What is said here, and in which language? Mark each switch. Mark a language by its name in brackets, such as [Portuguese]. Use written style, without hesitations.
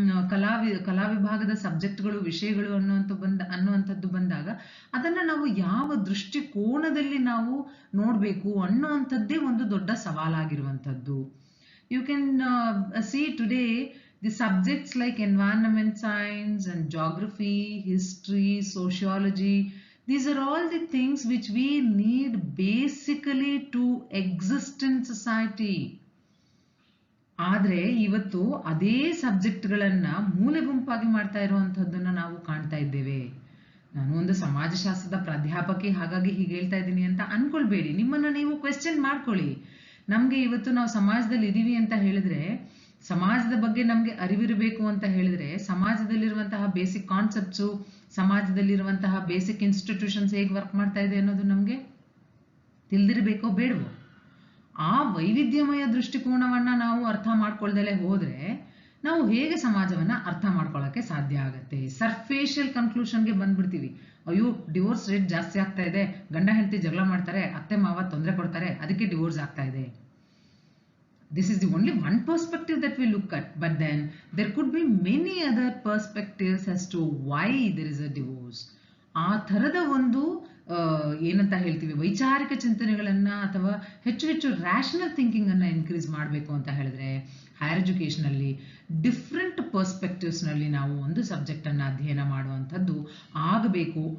[Kannada] ಕಲಾ ವಿಭಾಗದ ಸಬ್ಜೆಕ್ಟ್ಗಳು, ವಿಷಯಗಳು ಅನ್ನುವಂಥದ್ದು ಬಂದಾಗ ಅದನ್ನ ನಾವು ಯಾವ ದೃಷ್ಟಿಕೋನದಲ್ಲಿ ನಾವು ನೋಡಬೇಕು ಅನ್ನುವಂಥದ್ದೇ ಒಂದು ದೊಡ್ಡ ಸವಾಲಾಗಿರುವಂಥದ್ದು. [English] You can see today the subjects like environment science and geography, history, sociology, these are all the things which we need basically to exist in society. [Kannada] ಆದ್ರೆ ಇವತ್ತು ಅದೇ ಸಬ್ಜೆಕ್ಟ್ಗಳನ್ನ ಮೂಲೆ ಗುಂಪಾಗಿ ಮಾಡ್ತಾ ಇರುವಂತಹದ್ದನ್ನ ನಾವು ಕಾಣ್ತಾ ಇದ್ದೇವೆ. ನಾನು ಒಂದು ಸಮಾಜಶಾಸ್ತ್ರದ ಪ್ರಾಧ್ಯಾಪಕಿ, ಹಾಗಾಗಿ ಹೀಗೆ ಹೇಳ್ತಾ ಇದ್ದೀನಿ ಅಂತ ಅನ್ಕೊಳ್ಬೇಡಿ. ನಿಮ್ಮನ್ನ ನೀವು ಕ್ವೆಶ್ಚನ್ ಮಾಡ್ಕೊಳ್ಳಿ. ನಮ್ಗೆ ಇವತ್ತು ನಾವು ಸಮಾಜದಲ್ಲಿ ಇದೀವಿ ಅಂತ ಹೇಳಿದ್ರೆ, ಸಮಾಜದ ಬಗ್ಗೆ ನಮ್ಗೆ ಅರಿವಿರಬೇಕು ಅಂತ ಹೇಳಿದ್ರೆ, ಸಮಾಜದಲ್ಲಿರುವಂತಹ ಬೇಸಿಕ್ ಕಾನ್ಸೆಪ್ಟ್ಸು, ಸಮಾಜದಲ್ಲಿರುವಂತಹ ಬೇಸಿಕ್ ಇನ್ಸ್ಟಿಟ್ಯೂಷನ್ಸ್ ಹೇಗೆ ವರ್ಕ್ ಮಾಡ್ತಾ ಇದೆ ಅನ್ನೋದು ನಮ್ಗೆ ತಿಳಿದಿರಬೇಕೋ ಬೇಡವೋ? ಆ ವೈವಿಧ್ಯಮಯ ದೃಷ್ಟಿಕೋನವನ್ನ ನಾವು ಅರ್ಥ ಮಾಡ್ಕೊಳ್ದಲೇ ಹೋದ್ರೆ ನಾವು ಹೇಗೆ ಸಮಾಜವನ್ನ ಅರ್ಥ ಮಾಡ್ಕೊಳ್ಳೋಕೆ ಸಾಧ್ಯ ಆಗತ್ತೆ? ಸರ್ಫೇಷಿಯಲ್ ಕನ್ಕ್ಲೂಷನ್ಗೆ ಬಂದ್ಬಿಡ್ತೀವಿ. ಅಯ್ಯೋ, ಡಿವೋರ್ಸ್ ರೇಟ್ ಜಾಸ್ತಿ ಆಗ್ತಾ ಇದೆ, ಗಂಡ ಹೆಂಡತಿ ಜಗಳ ಮಾಡ್ತಾರೆ, ಅತ್ತೆ ಮಾವ ತೊಂದರೆ ಕೊಡ್ತಾರೆ, ಅದಕ್ಕೆ ಡಿವೋರ್ಸ್ ಆಗ್ತಾ ಇದೆ. [English] This is the only one perspective that we look at, but then there could be many other perspectives as to why there is a divorce. [Kannada] ಆ ಥರದ ಒಂದು ಏನಂತ ಹೇಳ್ತೀವಿ, ವೈಚಾರಿಕ ಚಿಂತನೆಗಳನ್ನ ಅಥವಾ ಹೆಚ್ಚು ಹೆಚ್ಚು ರ್ಯಾಷನಲ್ ಥಿಂಕಿಂಗ್ ಅನ್ನ ಇನ್ಕ್ರೀಸ್ ಮಾಡಬೇಕು ಅಂತ ಹೇಳಿದ್ರೆ, ಹೈಯರ್ ಎಜುಕೇಶನ್ ಅಲ್ಲಿ ಡಿಫ್ರೆಂಟ್ ಪರ್ಸ್ಪೆಕ್ಟಿವ್ಸ್ ನಲ್ಲಿ ನಾವು ಒಂದು ಸಬ್ಜೆಕ್ಟ್ ಅನ್ನ ಅಧ್ಯಯನ ಮಾಡುವಂಥದ್ದು ಆಗಬೇಕು.